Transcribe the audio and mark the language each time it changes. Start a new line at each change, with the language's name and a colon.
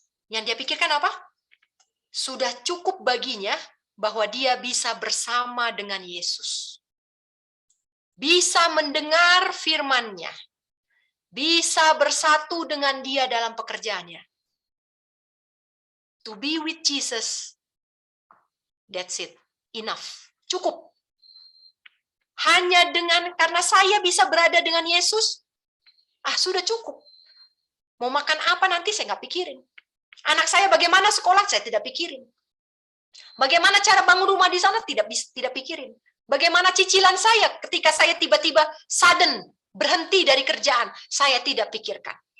Indonesian: Yang dia pikirkan apa? Sudah cukup baginya bahwa dia bisa bersama dengan Yesus. Bisa mendengar firman-Nya. Bisa bersatu dengan dia dalam pekerjaannya.
English: To be with Jesus, that's it. Enough.
Indonesian: Cukup. Hanya karena saya bisa berada dengan Yesus, sudah cukup. Mau makan apa nanti saya nggak pikirin. Anak saya bagaimana sekolah saya tidak pikirin. Bagaimana cara bangun rumah di sana tidak pikirin. Bagaimana cicilan saya ketika saya tiba-tiba sudden berhenti dari kerjaan, saya tidak pikirkan.